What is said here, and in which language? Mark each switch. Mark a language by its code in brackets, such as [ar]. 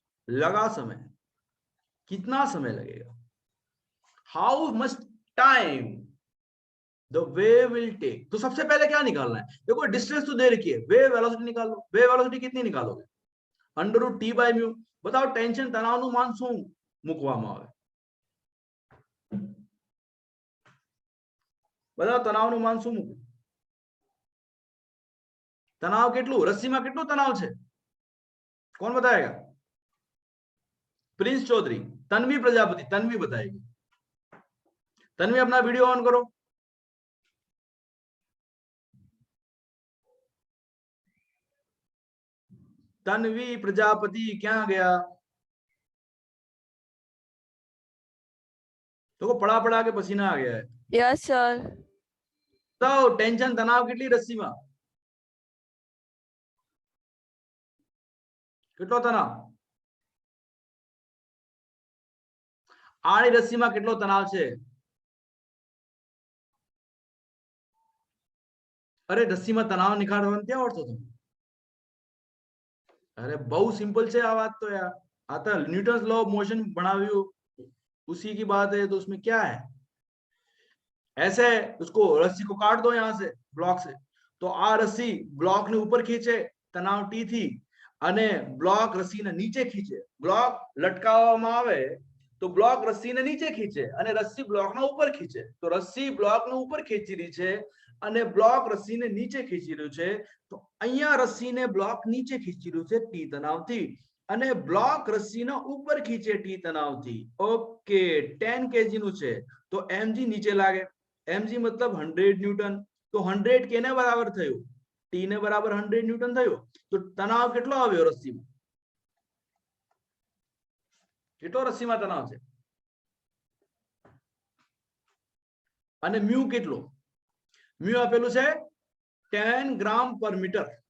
[hi] लगा समय, कितना समय लगेगा? [en] How much time the wave will take? [hi] तो सबसे पहले क्या निकालना है? देखो डिस्टेंस तो दे रखी है, वेव वेलोसिटी निकाल लो। वेव वेलोसिटी कितनी निकालोगे? √T/μ। [gu] बताओ टेंशन तनावનું માન શું મૂકવામાં આવે? बताओ તનાવનું માન શું મૂકું? તનાવ કેટલું? રસ્સીમાં કેટલું તનાવ છે? [hi] कौन बताएगा? प्रिंस चौधरी, तन्वी प्रजापति, तन्वी बताएगी। तन्वी अपना वीडियो ऑन करो। तन्वी प्रजापति क्या गया? तो पढ़ा पढ़ा के पसीना आ गया है। [en] Yes sir. [gu] तो टेंशन तनाव કેટલી રસ્સીમાં? કેટલો તણાવ? આડી રસ્સીમાં કેટલો તણાવ છે? અરે રસ્સીમાં તણાવ નિકાળવાનો ક્યાં આવડતો તમને? અરે બહુ સિમ્પલ છે આ વાત તો યાર. [hi] આ તો ન્यूटन्स लॉ ऑफ मोशन बनाव्યું उसी की बात है, तो उसमें क्या है? ऐसे उसको रस्सी को काट दो यहां से ब्लॉक से, तो आ रस्सी ब्लॉक ने ऊपर खींचे, तनाव टी थी, [gu] અને બ્લોક રસ્સીને નીચે ખીંચે. બ્લોક લટકાવવામાં આવે તો બ્લોક રસ્સીને નીચે ખીંચે અને રસ્સી બ્લોકના ઉપર ખીંચે. તો રસ્સી બ્લોકને ઉપર ખેંચી રહી છે અને બ્લોક રસ્સીને નીચે ખીંચી રહ્યું છે. તો અહીંયા રસ્સીને બ્લોક નીચે ખીંચી રહ્યું છે ટી તણાવથી અને બ્લોક રસ્સીને ઉપર ખીંચે ટી તણાવથી. ઓકે, 10 kg નું છે તો mg નીચે લાગે. mg मतलब 100 ન્યૂટન. તો 100 કેને બરાબર થયું? ટી ને બરાબર 100 ન્યૂટન થયું. તો તણાવ કેટલો આવ્યો રસ્સીમાં? કેટલો રસ્સીમાં તણાવ છે? અને મ્યુ કેટલો? મ્યુ આપેલું છે 10 ગ્રામ પર મીટર.